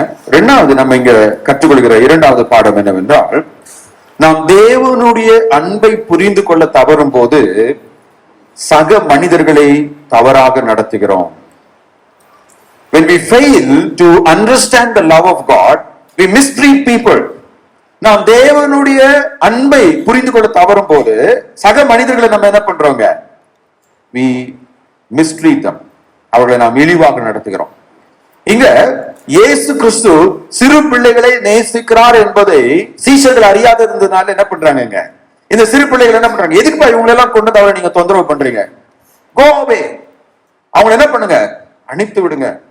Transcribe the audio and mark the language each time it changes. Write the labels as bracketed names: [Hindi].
[Tamil] இரண்டாவது நம்ம இங்க கற்றுக்கொள்கிற இரண்டாவது பாடம் என்னவென்றால், நாம் தேவனுடைய அன்பை புரிந்து கொள்ள தவறும் போது சக மனிதர்களை தவறாக நடத்துகிறோம். [English] When we fail to understand the love of God, we mistreat people. [Tamil] நாம் தேவனுடைய அன்பை புரிந்து கொள்ள தவறும் போது சக மனிதர்களை நம்ம என்ன பண்றோங்க, [English] we mistreat them. [Tamil] அவர்களை நாம் இழிவாக நடத்துகிறோம். இங்க இயேசு கிறிஸ்து சிறு பிள்ளைகளை நேசிக்கிறார் என்பதை சீஷர்கள் அறியாத இருந்ததுனால என்ன பண்றாங்க, இந்த சிறு பிள்ளைகள் என்ன பண்றாங்க, எதுக்குப்பா இவங்க எல்லாம் கொண்டு தவிர நீங்க தொந்தரவு பண்றீங்க, [English] go away, [Tamil] அவங்க என்ன பண்ணுங்க, அனுப்பி விடுங்க.